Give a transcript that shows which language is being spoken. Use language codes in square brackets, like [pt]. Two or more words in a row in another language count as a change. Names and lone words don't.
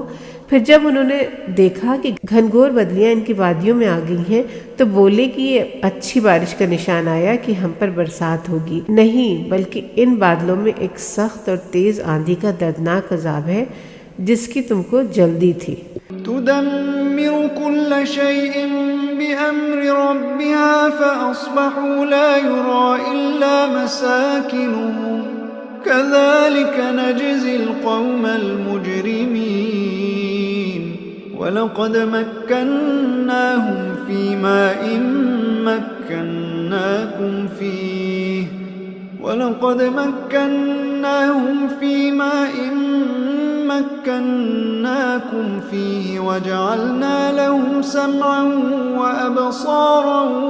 [ur] پھر جب انہوں نے دیکھا کہ گھنگھور بدلیاں ان کی وادیوں میں آ گئی ہیں تو بولے کہ یہ اچھی بارش کا نشان آیا کہ ہم پر برسات ہوگی. نہیں، بلکہ ان بادلوں میں ایک سخت اور تیز آندھی کا دردناک عذاب ہے جس کی تم کو جلدی تھی. [ar] تدمر كل شيء بأمر ربها فأصبحوا لا يرى إلا مساكنهم كذلك نجزي القوم المجرمين ولقد مكناهم فيما مكناكم فيه ولقد مكناهم فيما مكناكم فيه وجعلنا لهم سمعا وأبصارا